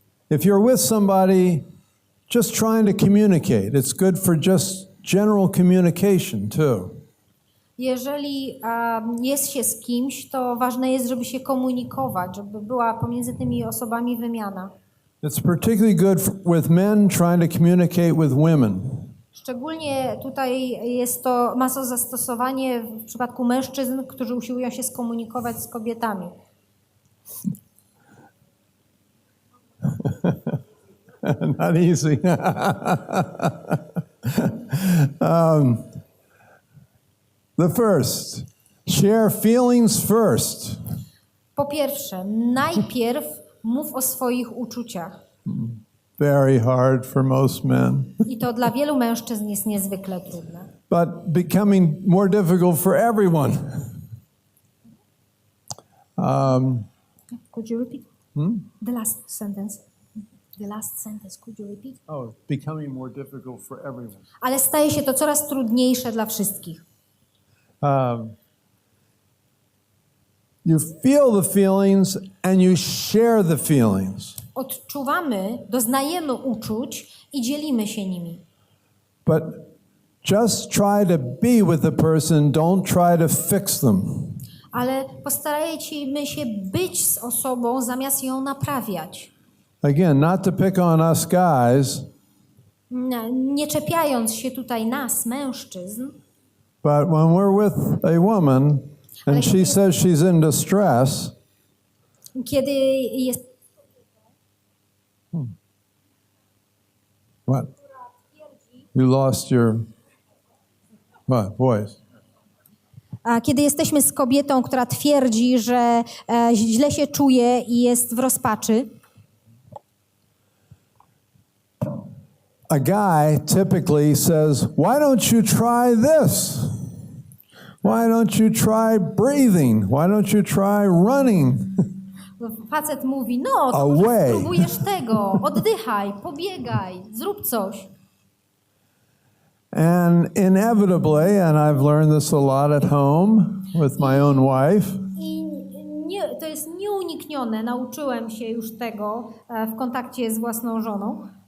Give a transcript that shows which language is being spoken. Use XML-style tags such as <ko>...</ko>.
<en>If you're with somebody just trying to communicate, it's good for just general communication too.</en> <pl>Jeżeli jest się z kimś, to ważne jest, żeby się komunikować, żeby była pomiędzy tymi osobami wymiana.</pl> <en>It's particularly good with men trying to communicate with women.</en> <pl>Szczególnie tutaj ma to zastosowanie w przypadku mężczyzn, którzy usiłują się skomunikować z kobietami.</pl> <en>Not easy. The first, share feelings first.</en> <pl>Po pierwsze, najpierw mów o swoich uczuciach.</pl> <en>Very hard for most men.</en> <pl>I to dla wielu mężczyzn jest niezwykle trudne.</pl> <en>But becoming more difficult for everyone. Could you repeat? The last sentence. The last sentence, could you repeat? Oh, becoming more difficult for everyone.</en> <pl>Ale staje się to coraz trudniejsze dla wszystkich.</pl> <en>You feel the feelings and you share the feelings.</en> <pl>Odczuwamy, doznajemy uczuć i dzielimy się nimi.</pl> <en>But just try to be with the person, don't try to fix them.</en> <pl>Ale postarajmy się być z osobą, zamiast ją naprawiać.</pl> <en>again, not to pick on us guys,</en> <pl>Nie czepiając się tutaj nas, mężczyzn,</pl> <en>but when we're with a woman and she says she's in distress,</en> <pl>kiedy jest</pl> <en>what? You lost your what? Voice.</en> <pl>A kiedy jesteśmy z kobietą, która twierdzi, że źle się czuje i jest w rozpaczy,</pl> <en>a guy typically says, "Why don't you try this? Why don't you try breathing? Why don't you try running?"</en> <pl>facet mówi, no, to może</pl> <en>Away.</en> <pl>spróbujesz tego, oddychaj, pobiegaj, zrób coś.</pl> <en>And inevitably, and I've learned this a lot at home with my own wife,</en> <pl>I to jest nieuniknione, nauczyłem się już tego w kontakcie z własną żoną.</pl>